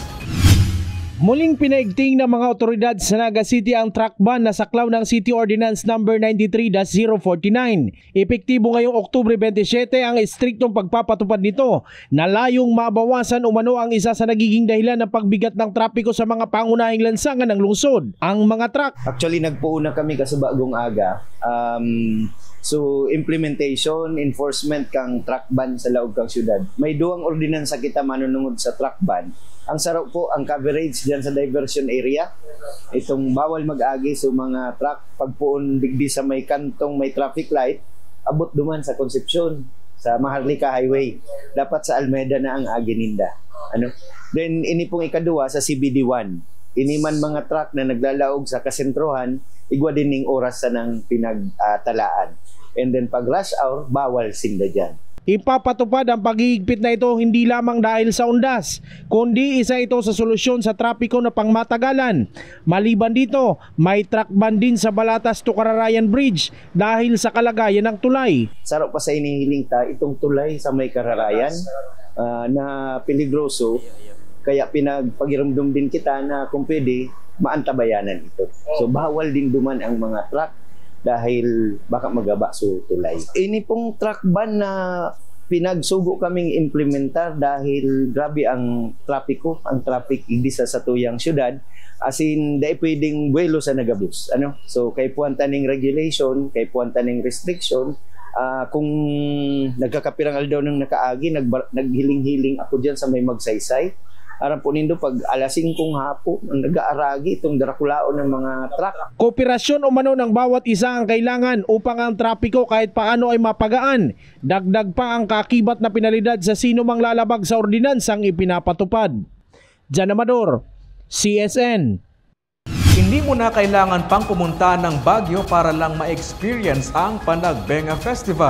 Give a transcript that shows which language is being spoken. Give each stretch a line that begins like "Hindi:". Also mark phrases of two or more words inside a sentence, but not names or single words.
Filipino: Muling pinaigting ng mga otoridad sa Naga City ang truck ban na saklaw ng City Ordinance No. 93-049. Epektibo ngayong Oktubre 27 ang istriktong pagpapatupad nito na layong mabawasan umano ang isa sa nagiging dahilan ng pagbigat ng trapiko sa mga pangunahing lansangan ng lungsod, ang mga truck.
Bikol: Actually, nagpuuna kami kasabagong aga. So, implementation, enforcement kang
English: truck ban
Bikol: sa laog kang syudad. May duwang ordinansa kita manunungod sa
English: truck ban.
Bikol: Ang sarap po, ang coverage dyan sa diversion area. Itong bawal mag-agi sa mga truck. Pagpuon digdi sa may kantong may traffic light, abot duman sa Concepcion, sa Maharlika Highway. Dapat sa Almeida na ang agi ninda. Then, ini pong ikaduwa sa CBD1. Iniman mga truck na naglalaog sa kasentrohan, igwa din ning oras sa nang pinagtalaan.
English: And then pag rush hour,
Bikol: bawal sinda dyan.
Filipino: Ipapatupad ang paghihigpit na ito hindi lamang dahil sa undas, kundi isa ito sa solusyon sa trapiko na pangmatagalan. Maliban dito, may
English: truck ban
Filipino: din sa Balatas to Kararayan Bridge dahil sa kalagayan ng tulay.
Bikol: Sarap pa sa inihiling ta, itong tulay sa may Kararayan na peligroso, kaya pinagpagiramdam din kita na kung pwede, maantabayanan ito. So bawal din duman ang mga truck dahil baka magaba sa tulay. Ini pong
English: truck ban
Bikol: na pinagsugo kaming implementar dahil grabe ang trapiko, ang traffic igdisa sa tuyang syudad.
English: As in,
Bikol: dahil pwedeng buwelo sa nagabus. So, kay puwanta ning regulation, kay puwanta ning restriction, kung nagkakapirang aldaw ng nakaagi, naghiling-hiling ako dyan sa may magsaysay. Aram po nindo pag alas 5 hapon ang nag-aaragi itong darakulaon ng mga truck.
Filipino: Kooperasyon umano ng bawat isa ang kailangan upang ang trapiko kahit paano ay mapagaan. Dagdag pa ang kakibat na penalidad sa sino mang lalabag sa ordinansang ipinapatupad. John Amador, CSN. Hindi mo na kailangan pang pumunta ng Baguio para lang ma-experience ang Panagbenga Festival.